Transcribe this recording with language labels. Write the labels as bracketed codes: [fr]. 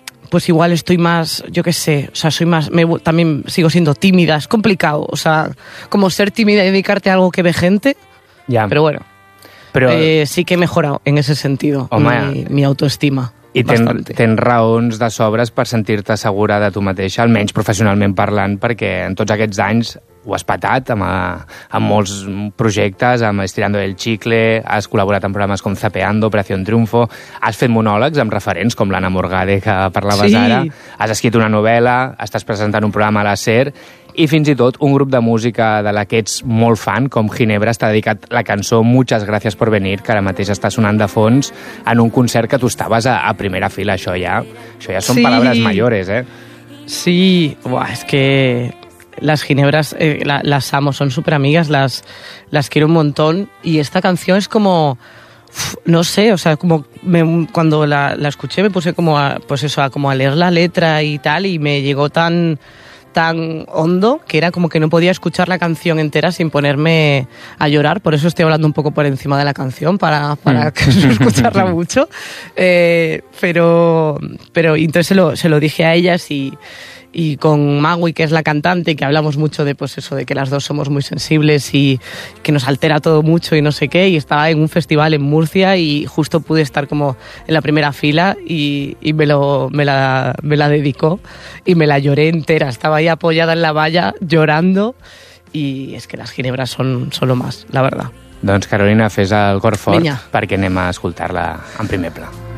[es] pues igual estoy más, yo qué sé, o sea, también sigo siendo tímida, es complicado, o sea, como ser tímida y dedicarte a algo que ve gente, yeah. Pero bueno, [ca] però... [es] sí que he mejorado en ese sentido, mi autoestima. [ca] I tens raons de sobres per sentir-te segura de tu mateixa, almenys professionalment parlant, perquè en tots aquests anys ho has patat amb molts projectes, amb Estirando el Chicle, has col·laborat en programes com Zapeando, Operación Triunfo, has fet monòlegs amb referents com l'Anna Morgade, que parlaves sí. Ara, has escrit una novel·la, estàs presentant un programa a la SER, i fins i tot un grup de música de la que ets molt fan, com Ginebra, t'ha dedicat la cançó Muchas Gracias por Venir, que ara mateix està sonant de fons, en un concert que tu estaves a primera fila. Això ja són sí. Paraules mayores, eh? Sí, buah, és que... [es] Las Ginebras las amo, son súper amigas, las quiero un montón. Y esta canción es como, no sé, o sea, como cuando la escuché me puse como a leer la letra y tal, y me llegó tan hondo que era como que no podía escuchar la canción entera sin ponerme a llorar. Por eso estoy hablando un poco por encima de la canción, para que no escucharla mucho. Pero entonces se lo dije a ellas y con Magui, que es la cantante, que hablamos mucho de pues eso, de que las dos somos muy sensibles y que nos altera todo mucho y no sé qué, y estaba en un festival en Murcia y justo pude estar como en la primera fila y me la dedicó y me la lloré entera, estaba ahí apoyada en la valla llorando, y es que las Ginebras son lo más, la verdad. [ca] Doncs Carolina, fes el cor fort perquè anem a escoltar-la en primer pla.